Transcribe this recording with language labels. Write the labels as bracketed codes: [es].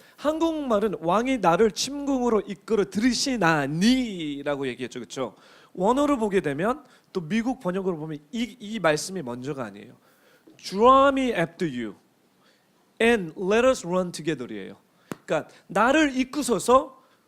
[ko] 한국말은 왕이 나를 침궁으로 이끌어 들이시나니라고 얘기했죠, 그렇죠? 원어로 보게 되면 또 미국 번역으로 보면 이 말씀이 먼저가 아니에요. [en] Draw me after you and let us run together이에요. [ko] 그러니까 나를 이끄소서.